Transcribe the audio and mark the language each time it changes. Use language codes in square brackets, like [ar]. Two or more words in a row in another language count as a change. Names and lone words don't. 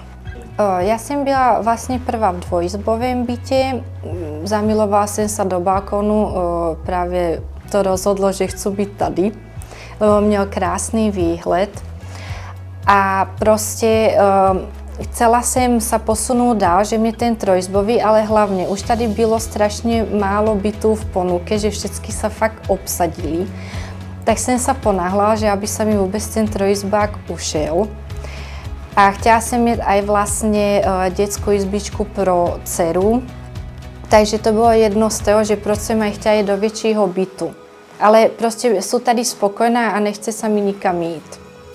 [sk] Ja som byla vlastne prvá v dvojizbovém byte, zamilovala som sa do balkónu, práve to rozhodlo, že chcú byť tady, lebo [cs] měl krásný výhled [sk] a proste chcela jsem sa posunúť dál, že mi ten trojizbový, ale hlavne [cs] už tady bylo strašne málo bytů [sk] v ponuke, že všetky sa fakt obsadili. Tak jsem sa ponáhla, že aby sa mi vôbec ten trojizbák ušel. [cs] A chtěla jsem mít aj vlastne dětskou izbičku pro dceru, takže to bylo jedno z toho, že proč jsem aj chtěla jít do většího bytu. [sk] Ale proste sú tady spokojná a nechce sa mi nikam ísť.